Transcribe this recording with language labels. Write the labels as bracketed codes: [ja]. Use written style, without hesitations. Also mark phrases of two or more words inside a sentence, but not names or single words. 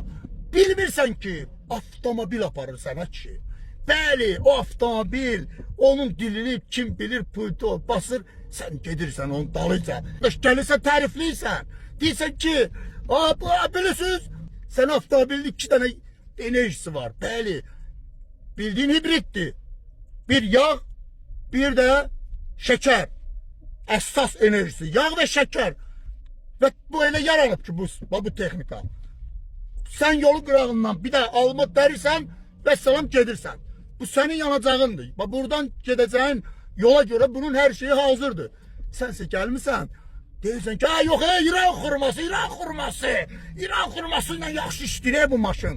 [az] Bilmirsən ki, avtomobil aparır sənə ki. Bəli, o avtomobil, onun dilini kim bilir, pultu basır, sən gedirsən onun dalınca. Gəlirsən, tərifləyirsən. Deyirsən ki, bilirsiniz, sən avtomobilin 2 dənə enerjisi var. Bəli, [tr] bildiğin hibritdir. Bir yağ, bir de şeker. [az] Əsas enerjisi, yağ ve şeker. Ve bu elə yaranıb ki, bu texnika. Sən yolun qırağından bir də alma dərirsən və salam gedirsən. Bu sənin yanacağındır. Buradan gedəcəyin yola göre bunun her şeyi hazırdır. Sənsə gəlmirsən, deyirsən ki, yox, İran xurması ilə yaxşı işləyir bu maşın.